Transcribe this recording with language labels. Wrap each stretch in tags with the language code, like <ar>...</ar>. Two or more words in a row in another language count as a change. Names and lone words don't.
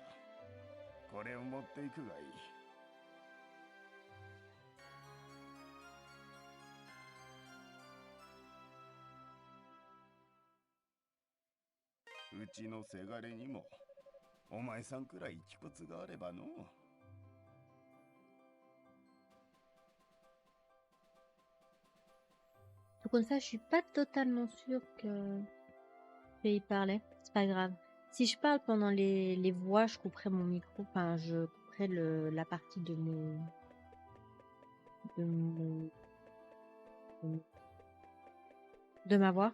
<ja>これを持っていくがいい。うちのせがれにもお前さんくらい気骨があればの。</ja> <fr>Donc comme ça, je suis pas totalement sûre qu'il parlait. C'est pas grave. Si je parle pendant les voix, je couperai mon micro. Enfin, je couperai la partie de ma voix.</fr>